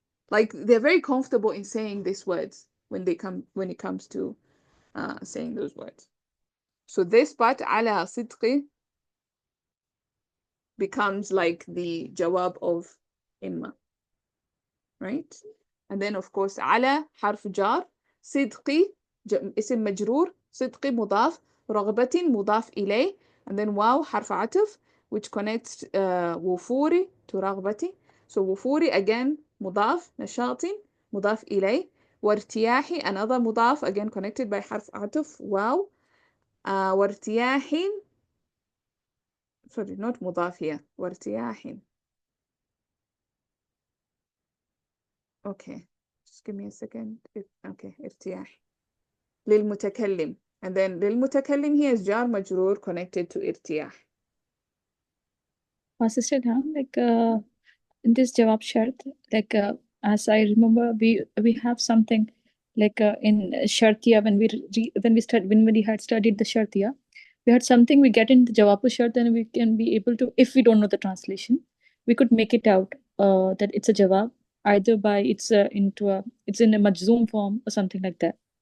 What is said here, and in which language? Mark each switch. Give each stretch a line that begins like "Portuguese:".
English: Like, they're very comfortable in saying these words when it comes to saying those words. So this part,
Arabic: على صدق,
English: becomes like the jawab of imma, right?
Arabic: And then of course على حرف جار, صدقي اسم مجرور, صدقي مضاف, رغبة مضاف إليه, and then واو حرف عطف, which connects وفوري to رغبتي. So وفوري again مضاف, نشاط مضاف إليه, وارتياحي another مضاف again connected by حرف عطف واو, وارتياح, sorry, not مضاف here, وارتياح.
English: Okay, just give me a second. Okay,
Arabic: ارتياح للمتكلم,
English: and then للمتكلم here is jar majroor connected to ارتياح. Sister Dham, like in this jawab shart, like as I remember, we have something like in shartiya, when we had studied the shartiya, we had something we get in the jawab shart, and we can be able to, if we don't know the translation, we could make it out that it's a jawab, either by it's in a majzoom form or something like that.